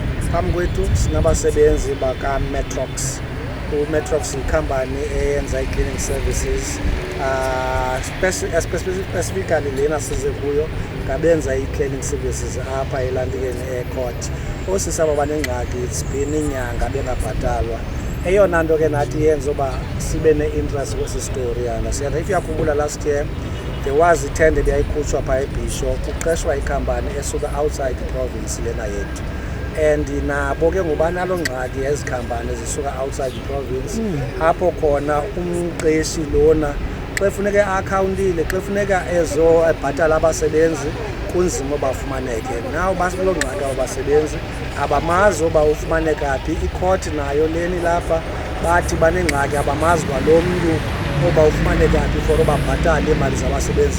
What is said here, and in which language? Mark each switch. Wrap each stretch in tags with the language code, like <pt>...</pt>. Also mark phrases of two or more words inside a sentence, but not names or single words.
<xh>phambi kwethu sinabasebenzi baka-Metrox. U-Metrox yikhampani eyenza i-</xh> <en>cleaning services.</en> <xh>Specifically lena size kuyo ngabenza i-</xh> <en>cleaning services</en> <xh>apha eLandikeni Airport. Osisaba banengxaki,</xh> <en>it's been</en> <xh>inyanga bengabhatalwa. Eyona nto ke nathi yenza uba sibe ne-interest kwesi story yana.</xh> <en>So if uyakhumbula last year, there was a tender</en> <xh>beyayikhutshwa phaa eBisho, kuqeshwa ikhampani esuka</xh> <en>outside the province</en> <xh>lena yethu. And nabo ke ngoba nalo ngxaki yezikhampani zisuka</xh> <en>outside the province,</en> <xh>apho khona umqeshi lona xa kufuneka accountile, xa kufuneka ebhatala abasebenzi kunzima bafumaneke. Now basilo ngxaki abasebenzi abamazi oba ufumaneka phi. I-court nayo leni lapha bathi banengxaki abamazi kwalo mntu oba ufumaneka phi for obabhatala imali zabasebenzi.</xh>